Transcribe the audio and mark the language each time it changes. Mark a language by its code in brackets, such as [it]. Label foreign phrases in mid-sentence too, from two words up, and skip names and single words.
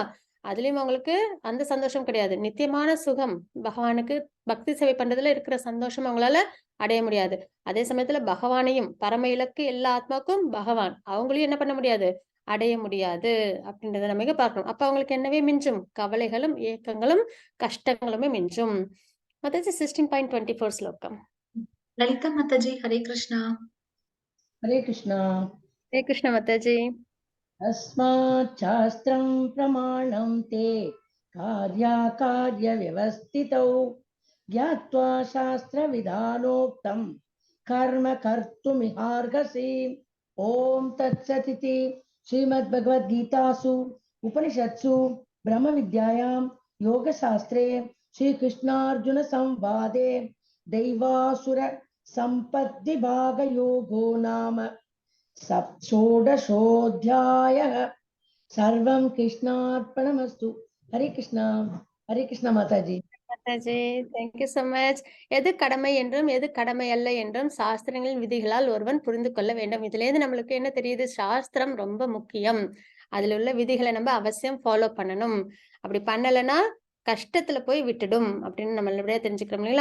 [ta] அதுலயும் அவங்களுக்கு அந்த சந்தோஷம் கிடையாது. நித்தியமான சுகம், பகவானுக்கு பக்தி சேவை பண்றதுல இருக்கிற சந்தோஷம் அவங்களால அடைய முடியாது. அதே சமயத்துல பகவானையும், பரம இலக்கு எல்லா ஆத்மாக்கும் பகவான், அவங்களையும் என்ன பண்ண முடியாது? அடைய முடியாது அப்படின்றத நம்ம இங்க பார்க்கணும். அப்ப அவங்களுக்கு என்னவே மிஞ்சும்? கவலைகளும் ஏக்கங்களும் கஷ்டங்களுமே மிஞ்சும். அதாவது 16.24 ஸ்லோகம். [hi] ललिता माता जी हरे कृष्णा। हरे कृष्णा। हरे कृष्ण माताजी। [sa] अस्मात् शास्त्रं प्रमाणं ते कार्याकार्यव्यवस्थितौ ज्ञात्वा शास्त्रविधानोक्तं कर्म कर्तुमिहार्हसि। ॐ तत्सदिति श्रीमद्भगवद्गीतासु उपनिषत्सु ब्रह्मविद्यायां योगशास्त्रे श्रीकृष्णार्जुनसंवादे दैवासुर सम्पद्विभागयोगो नाम षोडशोऽध्यायः। सर्वं कृष्णार्पणमस्तु। [hi] हरे कृष्णा माताजी। [en] மாதாஜி thank you so much. [ta] எது கடமை என்றும் எது கடமை அல்ல என்றும் சாஸ்திரங்களின் விதிகளால் ஒருவன் புரிந்து கொள்ள வேண்டும். இதுல இருந்து நம்மளுக்கு என்ன தெரியுது? சாஸ்திரம் ரொம்ப முக்கியம். அதுல உள்ள விதிகளை நம்ம அவசியம் ஃபாலோ பண்ணணும். அப்படி பண்ணலைன்னா கஷ்டத்துல போய் விட்டுடும் அப்படின்னு நம்ம நல்லபடியா தெரிஞ்சுக்கிறோம் இல்லைங்களா?